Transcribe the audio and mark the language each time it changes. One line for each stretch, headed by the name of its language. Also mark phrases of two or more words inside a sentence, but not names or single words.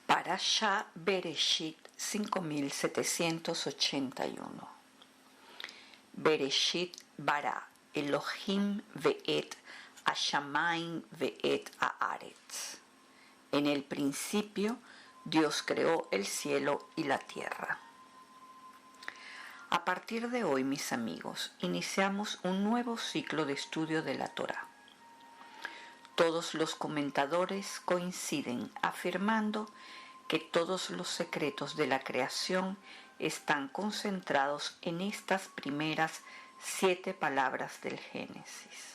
Spanish: Parashá Bereshit 5781.
Hebrew: בראשית ברא אלהים את השמים ואת הארץ.
Spanish: En el principio Dios creó el cielo y la tierra. A partir de hoy, mis amigos, iniciamos un nuevo ciclo de estudio de la Torá. Todos los comentadores coinciden afirmando que todos los secretos de la creación están concentrados en estas primeras 7 palabras del Génesis.